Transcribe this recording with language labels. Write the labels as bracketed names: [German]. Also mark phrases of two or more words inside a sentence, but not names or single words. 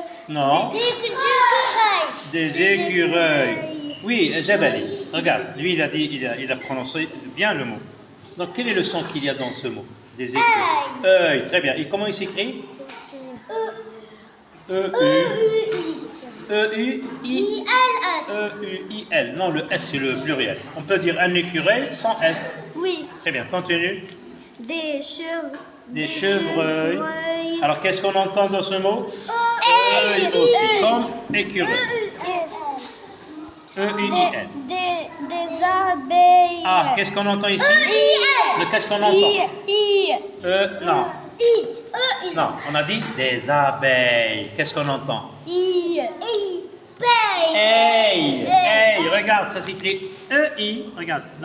[French] Non. Des écureuils. Oui, Jabali. Regarde, lui il a prononcé bien le mot. Donc quel est le son qu'il y a dans ce mot? Des écureuils. Œil, très bien. Et comment il s'écrit? E-U. E-U-I. I-L-S. E-U-I-L. Non, le S c'est le pluriel. On peut dire un écureuil sans S. Oui. Très bien, continue. Des chevreuils. Des chevreuils. Alors qu'est-ce qu'on entend dans ce mot? Œil. Aussi, comme écureuil. E-U-I-L. Des abeilles. Ah, qu'est-ce qu'on entend ici? I-L. Le qu'est-ce qu'on entend? Non. Non, on a dit des abeilles. Qu'est-ce qu'on entend? Hey, hey, regarde, ça s'écrit E-I, regarde, là.